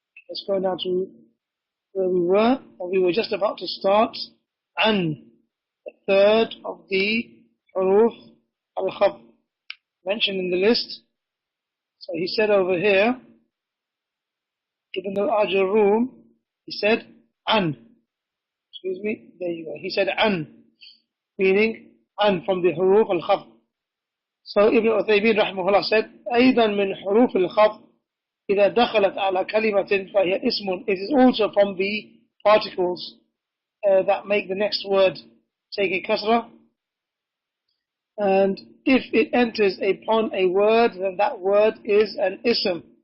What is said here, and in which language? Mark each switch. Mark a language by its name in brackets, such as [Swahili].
[English] Let's go now to where we were, and we were just about to start an, the third of the huruf al-khaf mentioned in the list. So he said over here, even though Aajrummiyyah, he said an. Excuse me, there you go. He said an, meaning an from the huruf al-khaf. So Ibn Uthaimeen rahimahullah said, [Arabic] أيضا من حروف الخفض إذا دخلت على كلمة فهي اسم. [English] It is also from the particles that make the next word take a kasra. And if it enters upon a word, then that word is an ism.